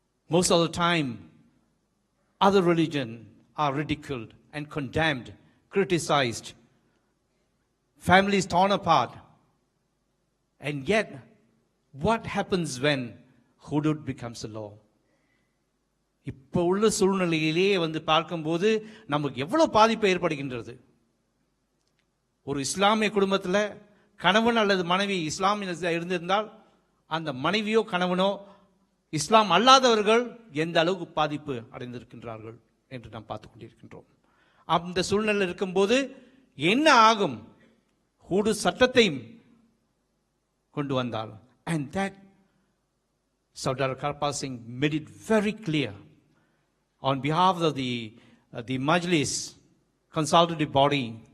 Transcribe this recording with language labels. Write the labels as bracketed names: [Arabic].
[English] Most of the time, other religions are ridiculed and condemned, criticized. Families torn apart. And yet, what happens when hudud becomes a law? [Tamil] இப்போ உள்ள சூழ்நிலையிலேயே பார்க்கும்போது நமக்கு எவ்வளவு பாதிப்பு ஏற்படுகின்றது. ஒரு இஸ்லாமிய குடும்பத்தில் கணவன் அல்லது மனைவி இஸ்லாமிய இருந்திருந்தால் அந்த மனைவியோ கணவனோ இஸ்லாம் அல்லாதவர்கள் எந்த அளவுக்கு பாதிப்பு அடைந்திருக்கின்றார்கள் என்று நாம் பார்த்து கொண்டிருக்கின்றோம். அந்த சூழ்நிலை இருக்கும்போது என்ன ஆகும்? ஹுடூத் சட்டத்தை கொண்டு வந்தால், [English] and that Sardar Karpal Singh made it very clear on behalf of the Majlis consultative body.